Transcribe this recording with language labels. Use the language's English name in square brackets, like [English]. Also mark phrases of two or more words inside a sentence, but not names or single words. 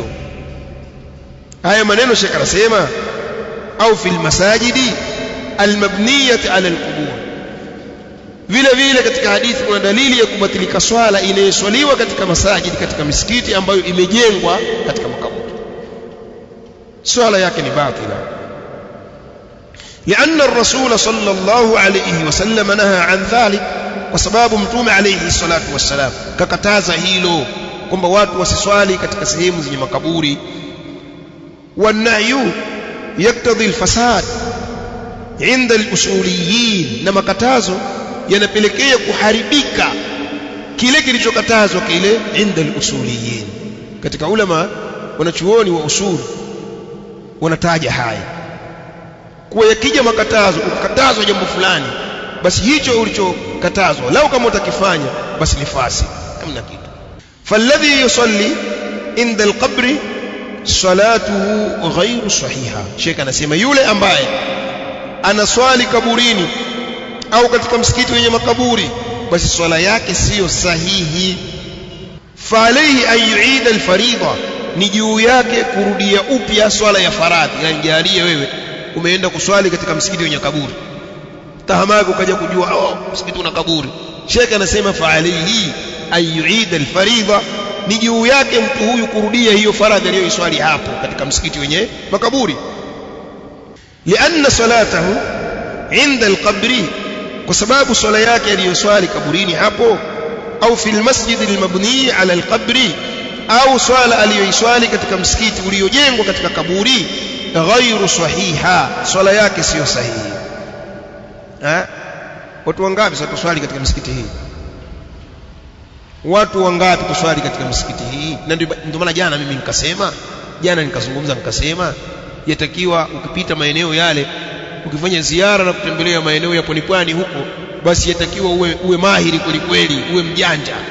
[Swahili] Haya maneno Sheikh anasema, au [Arabic] في المساجد المبنية على القبور. [Swahili] Vile vile katika hadithi kuna dalili ya kubatilika swala inayoswaliwa katika masajidi, katika misikiti ambayo imejengwa katika makaburi, swala yake ni batila. [Arabic] لأن الرسول صلى الله عليه وسلم نهى عن ذلك, وسبب Mtume عليه الصلاة والسلام [Swahili] kakataza hilo, kwamba watu wasiswali katika sehemu zenye makaburi. [Arabic] والنهي يقتضي الفساد عند الأصوليين, [Swahili] na makatazo yanapelekea kuharibika kile kilichokatazwa kile [Arabic] عند الأصوليين. [Swahili] Katika ulama wanachuoni wa usul wanataja haya, kwa yakija makatazo, ukatazwa jambo fulani, basi hicho ulichokatazwa lau kama utakifanya basi ni fasi, hamna kitu. [Arabic] فالذي يصلي عند القبر صلاته غير صحيحة. [Swahili] Sheikh anasema yule ambaye anaswali kaburini au katika msikiti wenye makaburi, basi swala yake siyo sahihi. [Arabic] فعليه أن يعيد الفريضة, [Swahili] ni juu yake kurudia upya swala ya faradhi. Yani jalie wewe umeenda kuswali katika msikiti wenye kaburi, tahamaki ukaja kujua msikiti una kaburi. Sheikh anasema [Arabic] فعليه أن يعيد الفريضة, [Swahili] ni juu yake mtu huyu kurudia hiyo faradhi aliyoiswali hapo katika msikiti wenye makaburi. [Arabic] لأن صلاته عند القبر, [Swahili] kwa sababu swala yake aliyoswali kaburini hapo, au [Arabic] في المسجد المبني على القبر, [Swahili] au swala aliyoiswali katika msikiti uliojengwa katika kaburi [Arabic] غير صحيحة, [Swahili] swala yake sio sahihi. Watu wangapi sasa tuswali katika msikiti hii? Watu wangapi tuswali katika msikiti hii? Na ndio maana jana mimi nikazungumza nikasema yatakiwa ukipita maeneo yale, ukifanya ziara na kutembelea maeneo ya pwani huko, basi yatakiwa uwe mahiri kweli, uwe mjanja.